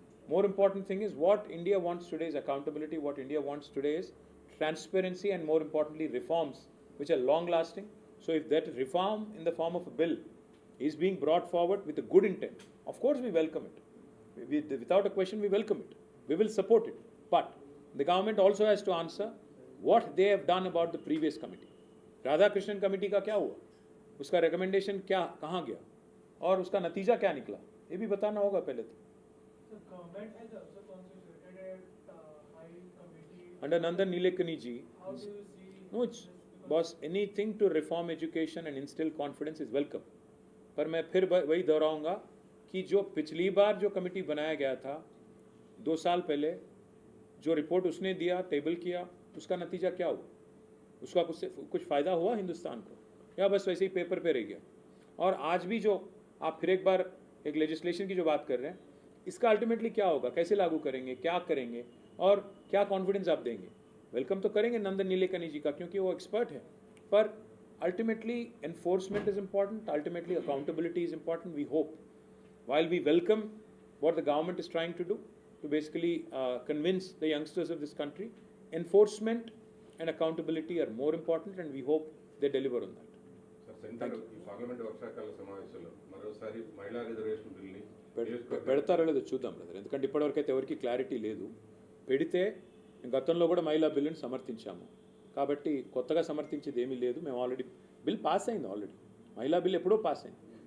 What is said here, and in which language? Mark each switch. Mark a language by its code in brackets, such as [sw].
[en] More important thing is what India wants today is accountability. What India wants today is transparency and more importantly reforms which are long lasting. So if that reform in the form of a bill is being brought forward with a good intent, of course we welcome it. Without a question, we welcome it. We will support it. But the government also has to answer what they have done about the previous committee. [hi] Radhakrishnan committee का क्या हुआ? उसका recommendation क्या कहाँ गया और उसका नतीजा क्या निकला? ये भी बताना होगा पहले तो. [en] So government has also constituted a high committee. Under Nandan Nilekani ji. How do you see? No, it's boss. Anything to reform education and instill confidence is welcome. [hi] पर मैं फिर वही दोहराऊंगा कि जो पिछली बार जो कमेटी बनाया गया था 2 साल पहले, जो रिपोर्ट उसने दिया, टेबल किया, उसका नतीजा क्या हुआ? उसका कुछ फ़ायदा हुआ हिंदुस्तान को, या बस वैसे ही पेपर पे रह गया? और आज भी जो आप फिर एक बार एक लेजिस्लेशन की जो बात कर रहे हैं, इसका अल्टीमेटली क्या होगा, कैसे लागू करेंगे, क्या करेंगे और क्या कॉन्फिडेंस आप देंगे? वेलकम तो करेंगे नंदन नीलेकनी जी का, क्योंकि वो एक्सपर्ट है, पर [en] Ultimately enforcement is important, ultimately accountability is important. We hope, while we welcome what the government is trying to do to basically convince the youngsters of this country, enforcement and accountability are more important, and we hope they deliver on that. [te] Sir, centre ఈ parliament వర్షాకాల సమావేశంలో మరోసారి మహిళా reservation బిల్ని పెడతారో లేదో చూద్దాం brother, ఎందుకంటే ఇప్పటివరకు అయితే ఎవరికి క్లారిటీ లేదు. పెడితే గతంలో కూడా మహిళా బిల్లుని సమర్థించాము, కాబట్టి కొత్తగా సమర్థించేది ఏమీ లేదు. మేము ఆల్రెడీ బిల్ పాస్ అయింది, ఆల్రెడీ మహిళా బిల్ ఎప్పుడో పాస్ అయింది.